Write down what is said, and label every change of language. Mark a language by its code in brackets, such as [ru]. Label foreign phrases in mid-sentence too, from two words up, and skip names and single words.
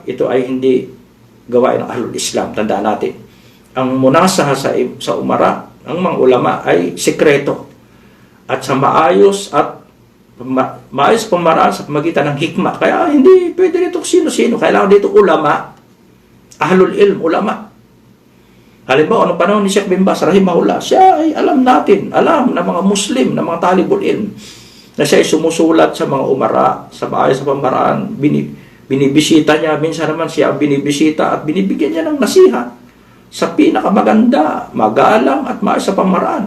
[tl] Ito ay hindi gawain ng [ar] أهل الإسلام. [tl] Tandaan natin, ang munasaha sa umara, ang mga ulama ay sekreto at sa maayos pamaraan sa pamagitan ng hikmah. Kaya hindi pwede dito sino-sino. Kailangan dito ulama, [ar] أهل العلم, [tl] ulama. Halimbawa, anong panahon ni Sheikh bin Baz rahimahullah, siya ay alam ng mga Muslim, ng mga [ar] طالب العلم, [tl] na siya ay sumusulat sa mga umara, sa maayos sa pamaraan, binibisita niya, minsan naman siya binibisita at binibigyan niya ng nasiha sa pinakamaganda, magalang at maayos sa pamaraan.